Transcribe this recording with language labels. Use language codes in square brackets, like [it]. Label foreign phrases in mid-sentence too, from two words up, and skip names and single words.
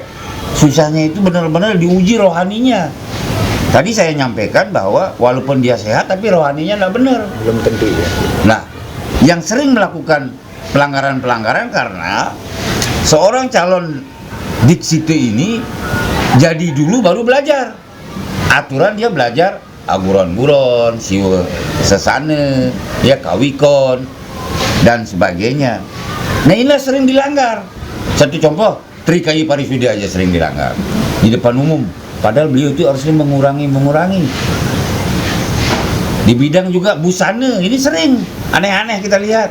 [id] Susahnya itu benar-benar diuji rohaninya. Tadi saya nyampaikan bahwa walaupun dia sehat tapi rohaninya tidak benar. belum tentu ya. Nah, yang sering melakukan pelanggaran-pelanggaran karena seorang calon diksite ini jadi dulu baru belajar. Aturan dia belajar aguron-buron, siwa sesane, ya kawikon dan sebagainya. Nah, inilah sering dilanggar. Satu contoh, Trikai Parisudi aja sering dilanggar di depan umum. Padahal beliau itu harusnya mengurangi. Di bidang juga busana, ini sering aneh-aneh kita lihat.